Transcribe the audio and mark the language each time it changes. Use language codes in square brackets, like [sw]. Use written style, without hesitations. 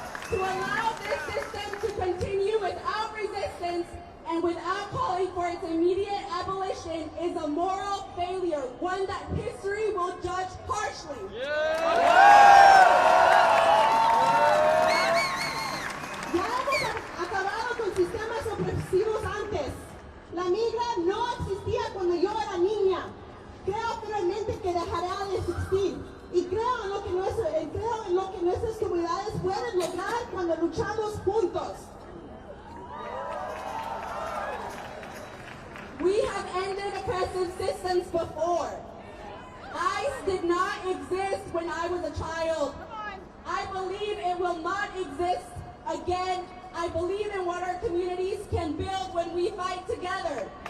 [en] To allow this system to continue without resistance and without calling for its immediate abolition is a moral failure, one that history will judge harshly. [es] Ya hemos acabado con sistemas opresivos antes. La migra no existía cuando yo era niña. Creo firmemente que dejará de existir. Y creo en lo que nuestras comunidades pueden lograr cuando luchamos juntos. [en] We have ended oppressive systems before. ICE did not exist when I was a child. I believe it will not exist again. I believe in what our communities can build when we fight together.